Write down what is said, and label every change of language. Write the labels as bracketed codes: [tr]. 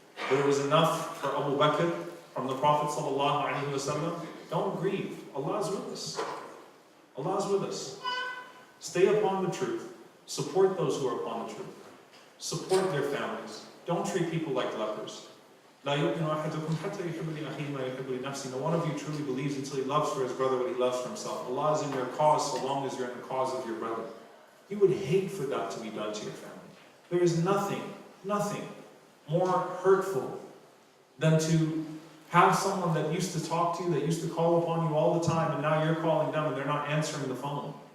[en] But it was enough for Abu Bakr from the Prophet ﷺ. Don't grieve. Allah is with us. Allah is with us. Stay upon the truth. Support those who are upon the truth. Support their families. Don't treat people like lepers. [ar] لا يؤمن أحدكم حتى يحب لأخيه ما يحب لنفسه. [en] No one of you truly believes until he loves for his brother what he loves for himself. Allah is in your cause so long as you're in the cause of your brother. You would hate for that to be done to your family. There is nothing more hurtful than to have someone that used to talk to you, that used to call upon you all the time, and now you're calling them and they're not answering the phone.